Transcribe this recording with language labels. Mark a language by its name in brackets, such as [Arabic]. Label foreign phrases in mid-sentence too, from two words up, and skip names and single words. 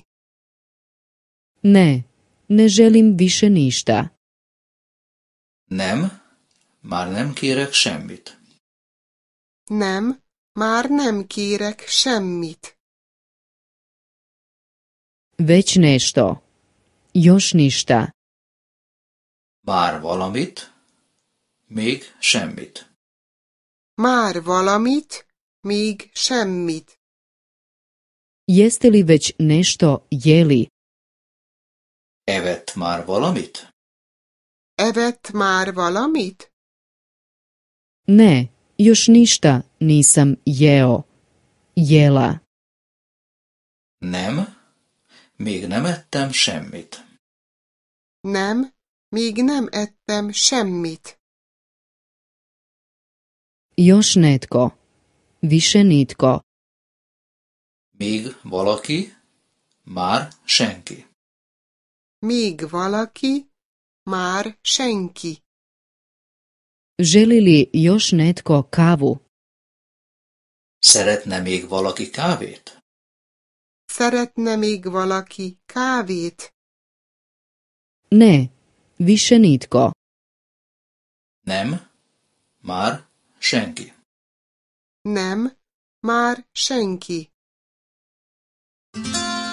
[Croatian] Ne, ne želim više ništa. [Hungarian] Nem, már nem kérek semmit. Nem, már nem kérek semmit. [Croatian] Već nešto. Još ništa. [Hungarian] Már valamit? Még semmit. Már valamit, még semmit. [Croatian] Jeste li već nešto jeli? [Hungarian] Evett már valamit? Evett már valamit? [Croatian] Ne, još ništa nisam jeo. Jela. [Hungarian] Nem, még nem ettem semmit. Nem, még nem ettem semmit. [Croatian] Još netko. Više nitko. [Hungarian] Még valaki? Már senki. Még valaki? Már senki. [Croatian] Želi li još netko kavu? [Hungarian] Szeretne még valaki kávét? Szeretne még valaki kávét? [Croatian] Ne, više nitko. [Hungarian] Nem, már senki. Nem, már senki.